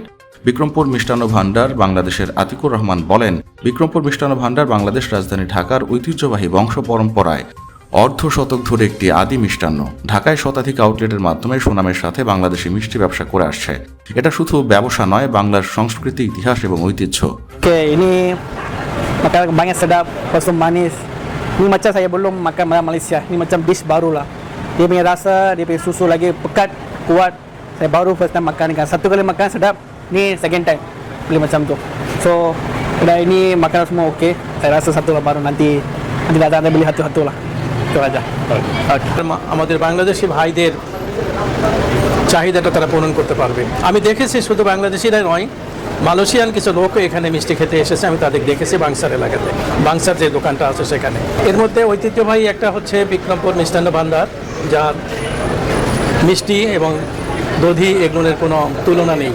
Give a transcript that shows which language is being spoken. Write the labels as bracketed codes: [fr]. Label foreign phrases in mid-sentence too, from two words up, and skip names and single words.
[bn] বিক্রমপুর মিষ্টান্ন ভান্ডার বাংলাদেশের আতিকুর রহমান বলেন, বিক্রমপুর মিষ্টান্ন ভান্ডার বাংলাদেশ রাজধানী ঢাকার ঐতিহ্যবাহী বংশ পরম্পরায় অর্ধ শতক ধরে একটি আদি মিষ্টান্ন। ঢাকায় শতাধিক আউটলেটের মাধ্যমে সুনামের সাথে বাংলাদেশি মিষ্টি ব্যবসা করে আসছে। এটা শুধু ব্যবসা নয়, বাংলার সংস্কৃতি, ইতিহাস এবং ঐতিহ্য। [ms] Oke, ini makanan banyak sedap, kosong manis. Ini macam saya belum makan makanan Malaysia. Ini macam dish baru lah. Dia punya rasa, dia punya susu lagi pekat, kuat. Saya baru [en] first time [ms] makan kan. Satu kali makan sedap, ni [en] second time [ms] beli macam tu. So, udah ini makanan semua okey. Saya rasa satu lah baru nanti datang beli satu-satu lah. Itu aja. [bn] আমাদের বাংলাদেশি ভাইদের চাহিদাটা তারা পূরণ করতে পারবে। আমি দেখেছি শুধু বাংলাদেশিরাই নয়, মালয়েশিয়ান কিছু লোকও এখানে মিষ্টি খেতে এসেছে, আমি তাদের দেখেছি বাংসার এলাকাতে, বাংসার যে দোকানটা আছে সেখানে। এর মধ্যে ঐতিহ্যবাহী একটা হচ্ছে বিক্রমপুর মিষ্টান্ন ভান্ডার, যার মিষ্টি এবং দধি এগুলোর কোনো তুলনা নেই।